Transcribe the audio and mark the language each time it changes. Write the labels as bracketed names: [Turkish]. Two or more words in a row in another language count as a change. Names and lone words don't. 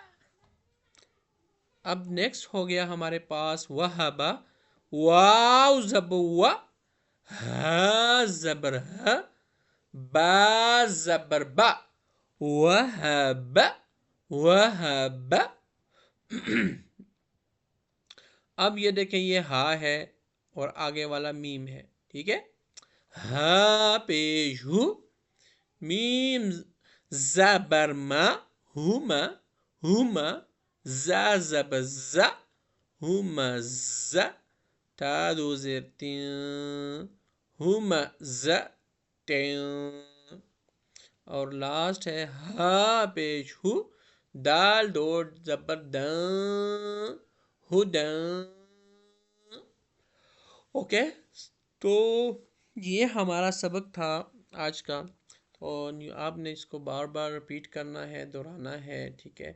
[Urdu] اب نیکسٹ ہو گیا ہمارے پاس وہبا واو زبر و ہا زبر ہا با زبر با وہب وہب اب یہ دیکھیں یہ ہا ہے اور آگے والا میم ہے ٹھیک ہے ہا پیش ہو میم زبر ما ہوما ہوما زا زبر زا ہوما زا تا دو زیر تین ہوما زا تین اور لاسٹ ہے ہا پیش ہو دال دو زبر دن ہدن اوکے تو یہ ہمارا سبق تھا آج کا اور آپ نے اس کو بار بار ریپیٹ کرنا ہے دہرانا ہے ٹھیک ہے